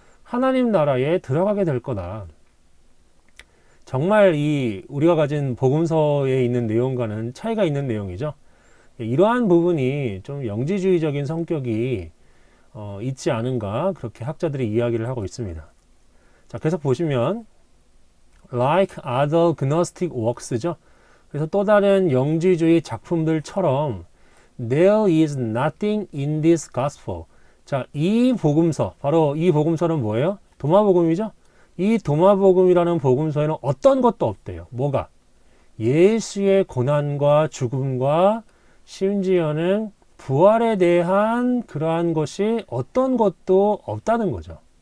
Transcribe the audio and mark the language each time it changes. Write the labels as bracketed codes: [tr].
[ko] 하나님 나라에 들어가게 될 거다. 정말 우리가 가진 복음서에 있는 내용과는 차이가 있는 내용이죠. 이러한 부분이 좀 영지주의적인 성격이 있지 않은가, 그렇게 학자들이 이야기를 하고 있습니다. [en] 자, 계속 보시면 like other gnostic works죠. [ko] 그래서 또 다른 영지주의 작품들처럼 [en] there is nothing in this gospel. [ko] 자, 이 복음서, 바로 이 복음서는 뭐예요? 도마복음이죠. 이 도마복음이라는 복음서에는 어떤 것도 없대요. 뭐가? 예수의 고난과 죽음과 심지어는 부활에 대한 그러한 것이 어떤 것도 없다는 거죠.